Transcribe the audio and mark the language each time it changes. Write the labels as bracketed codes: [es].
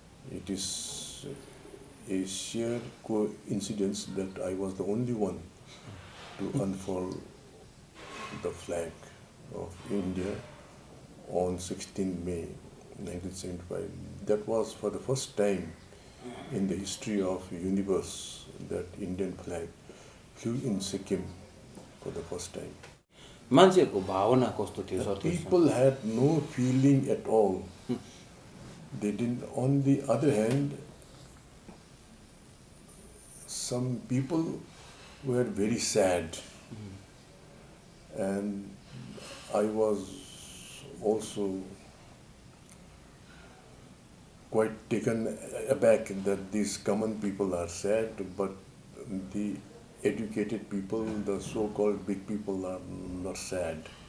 [en] It is a sheer coincidence that I was the only one to unfurl the flag of India on 16 May 1975. That was for the first time in the history of universe that Indian flag flew in Sikkim for the first time. [ne] मान्छेहरूको भावना कस्तो थियो sir? [en] People had no feeling at all. They didn't. On the other hand, some people were very sad, and I was also quite taken aback that these common people are sad, but the educated people, the so-called big people, are not sad.